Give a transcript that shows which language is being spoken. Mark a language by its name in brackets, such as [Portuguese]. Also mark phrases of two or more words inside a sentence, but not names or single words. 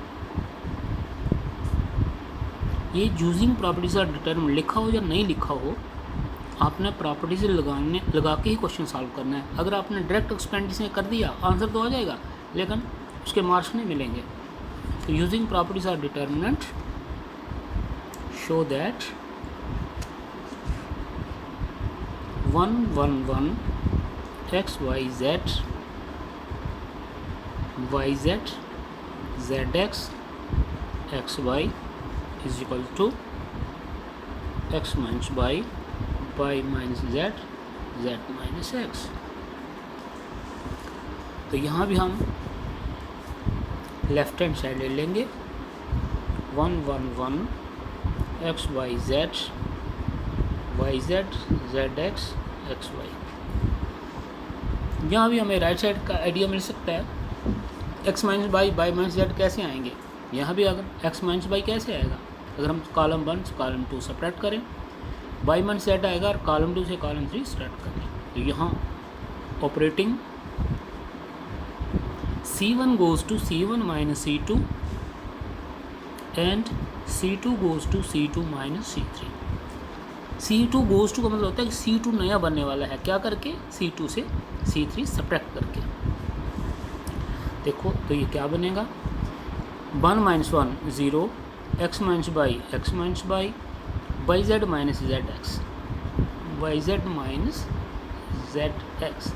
[Hindi] ये [English] using properties of determinant [Hindi] लिखा हो या नहीं लिखा हो, आपने प्रॉपर्टीज लगा के ही [English] question solve [Hindi] करना है। अगर आपने [English] direct expenditure [Hindi] कर दिया आंसर तो आ जाएगा, लेकिन उसके मार्क्स नहीं मिलेंगे। [English] तो using properties of determinant show that 1 1 1 x y z y z z x x y is equal to x minus y y minus z z minus x। [Hindi] तो यहाँ भी हम [English] left hand side [Hindi] ले लेंगे 1 1 1 x y z y z z x x y। यहाँ भी हमें [English] right side [Hindi] का आइडिया मिल सकता है। [English] x minus by by minus z [Hindi] कैसे आएंगे, यहाँ भी अगर [English] x minus by [Hindi] कैसे आएगा, अगर हम कॉलम 1 से कॉलम 2 सब्ट्रैक्ट करें, [English] by minus z [Hindi] आएगा, और कॉलम 2 से कॉलम 3 सब्ट्रैक्ट करें। तो यहाँ [English] ऑपरेटिंग C1 goes to C1 minus C2 and C2 goes to C2 minus C3। C2 goes to [Hindi] का मतलब होता है कि C2 नया बनने वाला है, क्या करके, C2 से C3 सब्ट्रैक्ट करके। देखो तो ये क्या बनेगा, [English] 1 minus 1 0, x minus by x minus by y z minus z x y z minus z x.